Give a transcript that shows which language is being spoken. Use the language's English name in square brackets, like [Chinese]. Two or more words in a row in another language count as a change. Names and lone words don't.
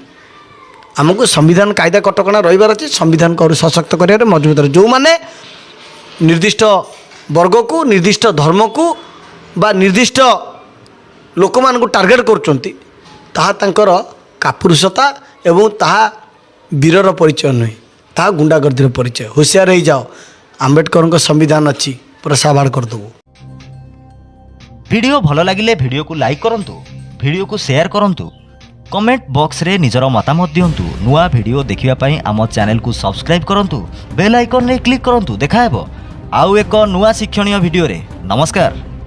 [Odia] ଆମକୁ ସମ୍ବିଧାନ କାୟଦା କଟକଣା ରହିବାର ଅଛି। ସମ୍ବିଧାନକୁ ଆହୁରି ସଶକ୍ତ କରିବାରେ ମଜବୁତ ରହି, ଯେଉଁମାନେ ନିର୍ଦ୍ଦିଷ୍ଟ ବର୍ଗକୁ, ନିର୍ଦ୍ଦିଷ୍ଟ ଧର୍ମକୁ ବା ନିର୍ଦ୍ଦିଷ୍ଟ ଲୋକମାନଙ୍କୁ ଟାର୍ଗେଟ୍ କରୁଛନ୍ତି, ତାହା ତାଙ୍କର କାପୁରୁଷତା ଏବଂ ତାହା ବୀରର ପରିଚୟ ନୁହେଁ, ତାହା ଗୁଣ୍ଡାଗର୍ଦ୍ଦିର ପରିଚୟ। ହୁସିଆର ହେଇଯାଅ, ଆମ୍ବେଦକରଙ୍କ ସମ୍ବିଧାନ ଅଛି, ପୁରା ସାବାଡ଼ କରିଦେବୁ। ଭିଡିଓ ଭଲ ଲାଗିଲେ ଭିଡିଓକୁ ଲାଇକ କରନ୍ତୁ, ଭିଡିଓକୁ ସେୟାର କରନ୍ତୁ, କମେଣ୍ଟ ବକ୍ସରେ ନିଜର ମତାମତ ଦିଅନ୍ତୁ। ନୂଆ ଭିଡିଓ ଦେଖିବା ପାଇଁ ଆମ ଚ୍ୟାନେଲକୁ ସବସ୍କ୍ରାଇବ କରନ୍ତୁ, [English] bell icon [Odia] ରେ କ୍ଲିକ କରନ୍ତୁ। ଦେଖା ହେବ ଆଉ ଏକ ନୂଆ ଶିକ୍ଷଣୀୟ ଭିଡିଓରେ। ନମସ୍କାର।